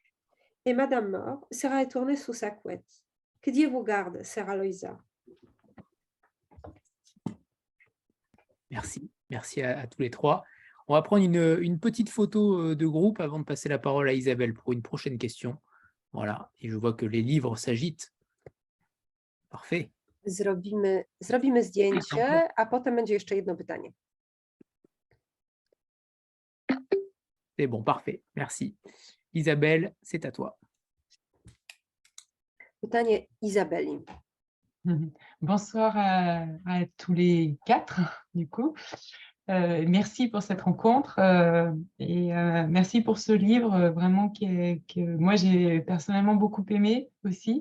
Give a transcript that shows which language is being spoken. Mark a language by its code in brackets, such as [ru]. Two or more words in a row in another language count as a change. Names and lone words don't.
[fr] Et Madame More sera retournée sous sa couette. Que Dieu vous garde, sœur Aloïsa. Merci, merci à tous les trois. On va prendre une petite photo de groupe avant de passer la parole à Isabelle pour une prochaine question. Voilà, et je vois que les livres s'agitent. Parfait. [pl] Zrobimy zdjęcie, a potem będzie jeszcze jedno pytanie. [fr] C'est bon, parfait, merci. Isabelle, c'est à toi. [pl] Pytanie Izabeli. [fr] Bonsoir à tous les quatre, du coup. Merci pour cette rencontre et merci pour ce livre vraiment que moi j'ai personnellement beaucoup aimé aussi.